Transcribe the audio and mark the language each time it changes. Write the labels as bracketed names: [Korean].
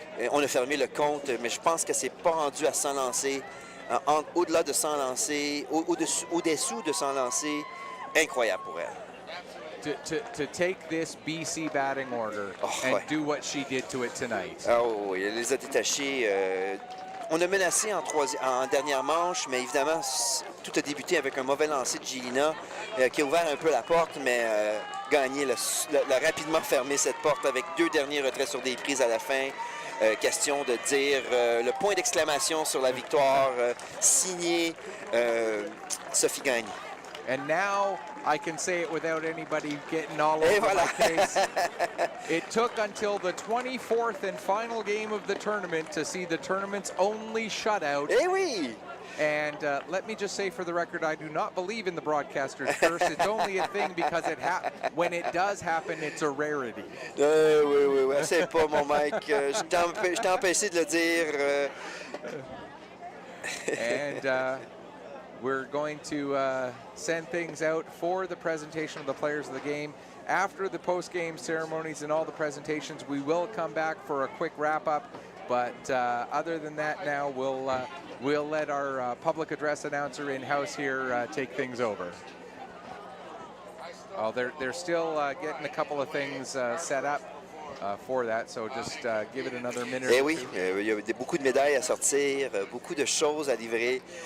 [French] On a fermé le compte, mais je pense que c'est pas rendu à 100 lancers. Au-delà de 100 lancers, au-dessous de 100 lancers, incroyable pour elle. [English] To take this BC batting order and do what she did to it tonight. [French] Oh, oui, elle les a détachés. On a menacé en dernière manche, mais évidemment, tout a débuté avec un mauvais lancer de Gélina qui a ouvert un peu la porte, mais Gagné l'a rapidement fermé cette porte avec 2 derniers retraits sur des prises à la fin. Question de dire le point d'exclamation sur la victoire, signé Sophie Gagné. [English] And now I can say it without anybody getting all over my case. It took until the 24th and final game of the tournament to see the tournament's only shutout. [French] Eh oui! [English] And let me just say for the record, I do not believe in the broadcaster's curse. It's only a thing because when it does happen, it's a rarity. [French] Oui, c'est pas mon Mike. Je t'ai empêché de le dire. [English] And we're going to send things out for the presentation of the players of the game. After the post-game ceremonies and all the presentations, we will come back for a quick wrap-up. But other than that, now we'll let our public address announcer in-house here take things over. Oh, they're still getting a couple of things set up for that, so just give it another minute. [French] Eh oui, il y a beaucoup de médailles à sortir, beaucoup de choses à livrer.